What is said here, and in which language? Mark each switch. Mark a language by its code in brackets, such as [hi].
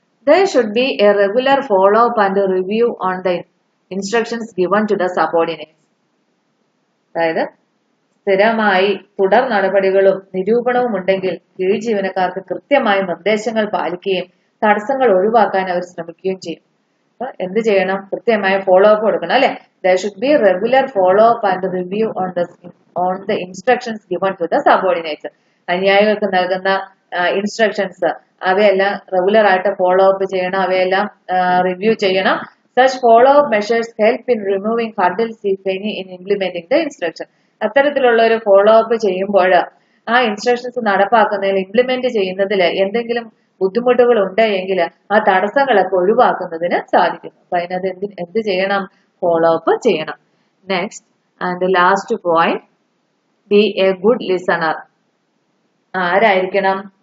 [en] There should be a regular follow up and a review on the instructions given to the subordinates. [ml] അതായത് സ്ഥിരമായി തുടർ നടപടികളും നിരൂപണവും ഉണ്ടെങ്കിൽ കീഴ് ജീവനക്കാർക്ക് കൃത്യമായ നിർദ്ദേശങ്ങൾ പാലിക്കുകയും തടസ്സങ്ങൾ ഒഴിവാക്കാൻ അവർ ശ്രമിക്കുകയും ചെയ്യും. അപ്പൊ എന്ത് ചെയ്യണം? കൃത്യമായ ഫോളോ അപ്പ് കൊടുക്കണം അല്ലെ? [en] There should be regular follow up and review on the instructions given to the subordinates. [ml] അനുയായികൾക്ക് നൽകുന്ന ഇൻസ്ട്രക്ഷൻസ് അവയെല്ലാം റെഗുലർ ആയിട്ട് ഫോളോ അപ്പ് ചെയ്യണം, അവയെല്ലാം റിവ്യൂ ചെയ്യണം. [en] Such follow-up measures help in removing hurdles, if any, in implementing the instruction. [ml] അത്തരത്തിലുള്ള ഒരു follow up ചെയ്യുമ്പോൾ ആ ഇൻസ്ട്രക്ഷൻസ് നടപ്പാക്കുന്നതിൽ ഇംപ്ലിമെന്റ് ചെയ്യുന്നതിൽ എന്തെങ്കിലും ബുദ്ധിമുട്ടുകൾ ഉണ്ടെങ്കിൽ ആ തടസ്സങ്ങളൊക്കെ ഒഴിവാക്കുന്നതിന് സാധിക്കും. അപ്പൊ അതിനകത്ത് എന്ത് ചെയ്യണം? ഫോളോ അപ്പ് ചെയ്യണം. [en] Next and last point, be a good listener. [ml] ആരായിരിക്കണം?